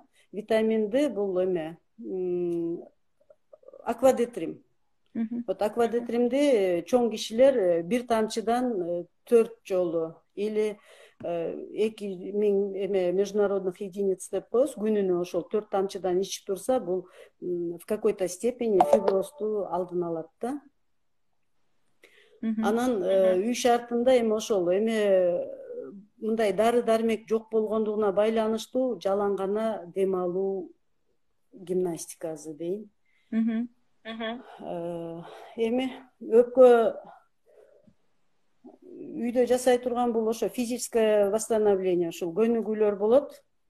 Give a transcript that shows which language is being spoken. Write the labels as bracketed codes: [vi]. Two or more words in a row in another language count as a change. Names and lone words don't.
[ky] Витамин D бул аквадетрим. Вот аквадетримди чоң кишилер бир тамчыдан 4 жолу или 2000 эме [ru] международных единиц [ky] деп коебуз, күнүнө ошол 4 тамчыдан ичип турса, бул [ru] в какой-то степени [ky] фиброзду алдын алат да. Анан үй шартында эми ошол мындай дары дармек жок болгондугуна байланыштуу жалаң гана дем алуу гимнастикасы дейм. Эми өпкө үйдө жасай турган бул ошо [ru] физическое восстановление, [ky] ушул көнүгүүлөр болот.